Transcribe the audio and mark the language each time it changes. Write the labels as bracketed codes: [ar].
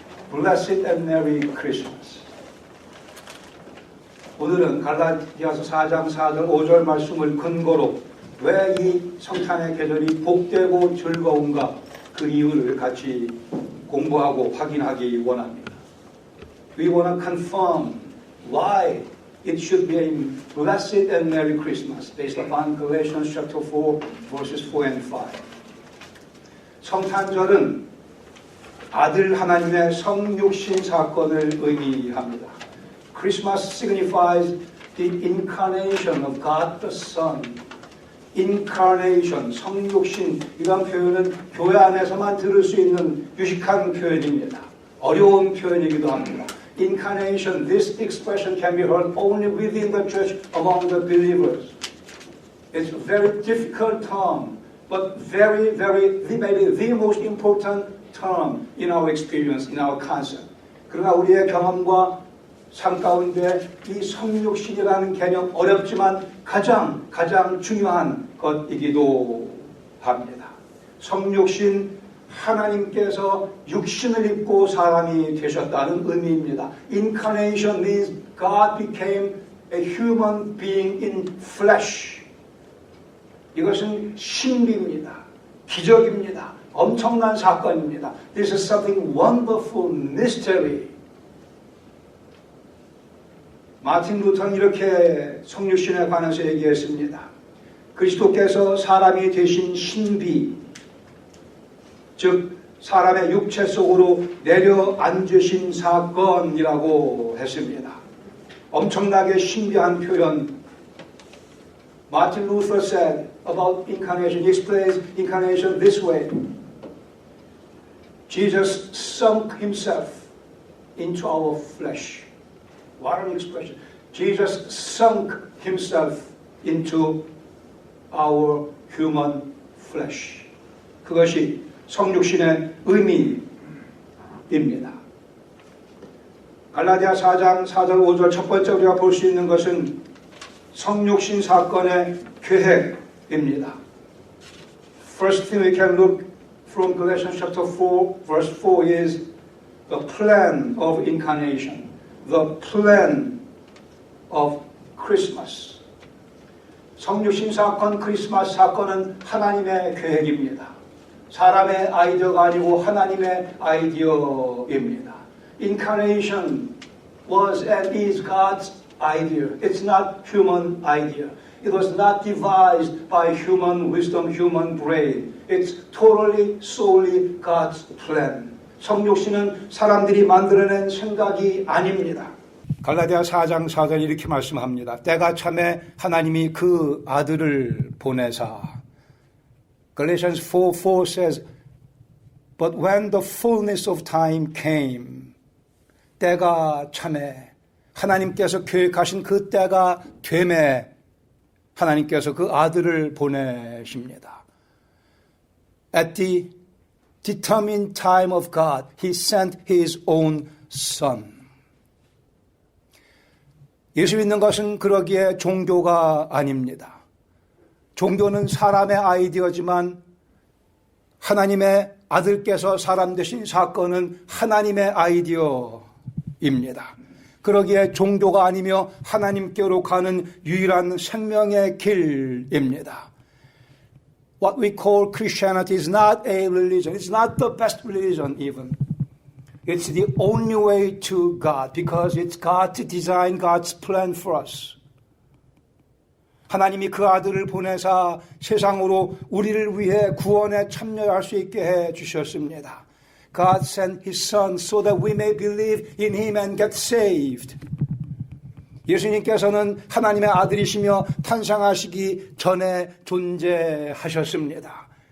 [en] Blessed and Merry Christmas. [ko] 오늘은 갈라디아서 4장 4절 5절 말씀을 근거로 왜 이 성탄의 계절이 복되고 즐거운가 그 이유를 같이 공부하고 확인하기 원합니다. [en] We want to confirm why it should be a blessed and Merry Christmas based upon Galatians chapter 4 verses 4 and 5. [ko] 성탄절은 아들 하나님의 성육신 사건을 의미합니다. [en] Christmas signifies the incarnation of God the Son. [ko] incarnation, 성육신, 이런 표현은 교회 안에서만 들을 수 있는 유식한 표현입니다. 어려운 표현이기도 합니다. [en] Incarnation, this expression can be heard only within the church among the believers. It's a very difficult term, but maybe the most important term in our experience, in our concept. [ko] 그러나 우리의 경험과 삶 가운데 이 성육신이라는 개념 어렵지만 가장 중요한 것이기도 합니다. 성육신, 하나님께서 육신을 입고 사람이 되셨다는 의미입니다. [en] Incarnation means God became a human being in flesh. [ko] 이것은 신비입니다. 기적입니다. 엄청난 사건입니다. [en] This is something wonderful, mystery. [ko] 마틴 루터는 이렇게 성육신에 관해서 얘기했습니다. 그리스도께서 사람이 되신 신비, 즉 사람의 육체 속으로 내려앉으신 사건이라고 했습니다. 엄청나게 신비한 표현. [en] Martin Luther said about incarnation, he explains incarnation this way. Jesus sunk himself into our flesh. What an expression. Jesus sunk himself into our human flesh. [ko] 그것이 성육신의 의미입니다. 갈라디아 4장 4절 5절 첫 번째 우리가 볼 수 있는 것은 성육신 사건의 계획입니다. [en] First thing we can look from Galatians chapter 4 verse 4 is the plan of incarnation. The plan of Christmas. [ko] 성육신 사건, 크리스마스 사건은 하나님의 계획입니다. 사람의 아이디어가 아니고 하나님의 아이디어입니다. [en] Incarnation was and is God's idea. It's not human idea. It was not devised by human wisdom, human brain. It's totally, solely God's plan. [ko] 성육신은 사람들이 만들어낸 생각이 아닙니다. 갈라디아 4장 4절 이렇게 말씀합니다. 때가 참에 하나님이 그 아들을 보내사. [en] Galatians 4:4 says, But when the fullness of time came, [ko] 때가 참에 하나님께서 계획하신 그 때가 되매 하나님께서 그 아들을 보내십니다. [en] At the determined time of God, He sent His own Son. [ko] 예수 믿는 것은 그러기에 종교가 아닙니다. 종교는 사람의 아이디어지만 하나님의 아들께서 사람 되신 사건은 하나님의 아이디어입니다. 그러기에 종교가 아니며 하나님께로 가는 유일한 생명의 길입니다. [en] What we call Christianity is not a religion. It's not the best religion even. It's the only way to God because it's God's design, God's plan for us. [ko] 하나님이 그 아들을 보내사 세상으로 우리를 위해 구원에 참여할 수 있게 해 주셨습니다. [en] God sent His Son so that we may believe in Him and get saved. [ko] 예수님께서는 하나님의 아들이시며 탄생하시기 전에 존재하셨습니다.